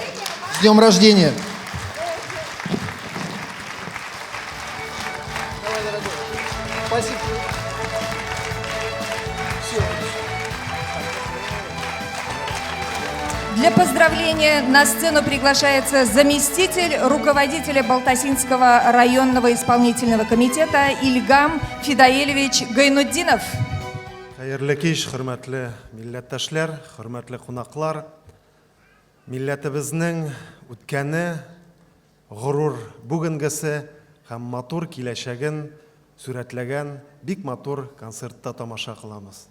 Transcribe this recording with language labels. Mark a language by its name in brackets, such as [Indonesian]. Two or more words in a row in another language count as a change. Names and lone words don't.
[Russian] С днем рождения! Спасибо. Для поздравления на сцену приглашается заместитель руководителя Балтасинского районного исполнительного комитета Ильгам Фидаилевич Гайнуддинов. [Tatar] Хәерле кич, хөрмәтле милләттәшләр, хөрмәтле кунаклар. Милләтебезнең үткәне, горур бүгенгесе һәм матур киләчәген сүрәтләгән бик матур концертта тамаша кылабыз.